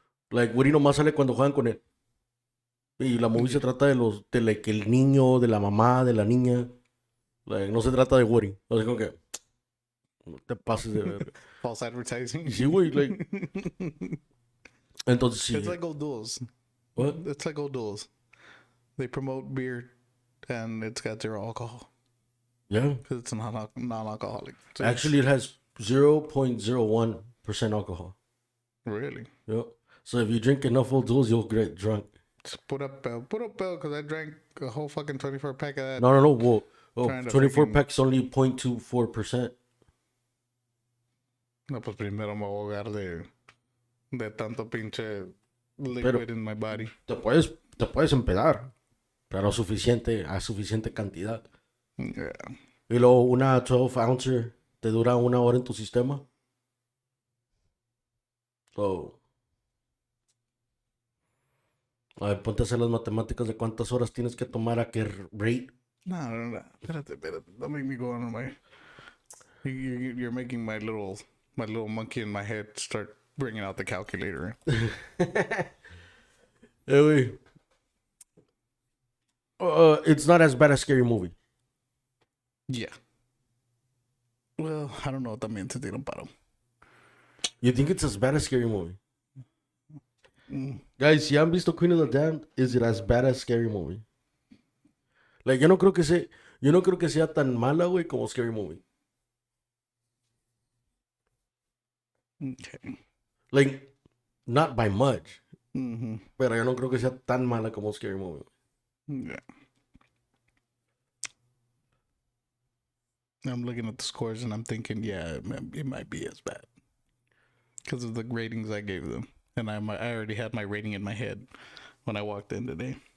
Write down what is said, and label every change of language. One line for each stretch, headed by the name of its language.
Spanish: Like, Woody nomás sale cuando juegan con él. Y la movie se trata de like, el niño, de la mamá, de la niña. Like, no se trata de Woody. O sea, como que, no te pases de ver.
English: False advertising.
Spanish: Sí, güey, like, entonces sí.
English: It's like old duels. What? It's like old duels. They promote beer and it's got zero alcohol Yeah. because it's non-alcoholic. So Actually, it has 0.01% alcohol. really, Yep. So if you drink enough old duels, you'll get drunk. just put up Bill, because I drank a whole fucking 24 pack of that. No. Well, Trying to 24 freaking- packs only 0.24%.
Spanish: No, pues primero me voy a ahogar de tanto pinche
English: liquid in my body.
Spanish: Te puedes empedar, pero a suficiente cantidad.
English: Yeah.
Spanish: Y luego una 12 ouncer te dura 1 hora en tu sistema. So, a ver, ponte a hacer las matemáticas de cuántas horas tienes que tomar a qué rate. No. Espérate.
English: Don't make me go on my. You're making my little monkey in my head start bringing out the calculator.
Spanish: Güey.
English: It's not as bad as Scary Movie. Yeah. Well, I don't know.
Spanish: También se tira un paro.
English: You think it's as bad as Scary Movie? Mm. Guys,
Spanish: si han visto
English: Queen of the Damned, is it as bad as Scary Movie?
Spanish: Like, yo no creo que sea tan mala, güey, como Scary Movie.
English: Okay. Like, not by much. Mm-hmm.
Spanish: Pero yo no creo que sea tan mala como Scary Movie.
English: Yeah. I'm looking at the scores and I'm thinking, yeah, it might be as bad because of the ratings I gave them, and I already had my rating in my head when I walked in today.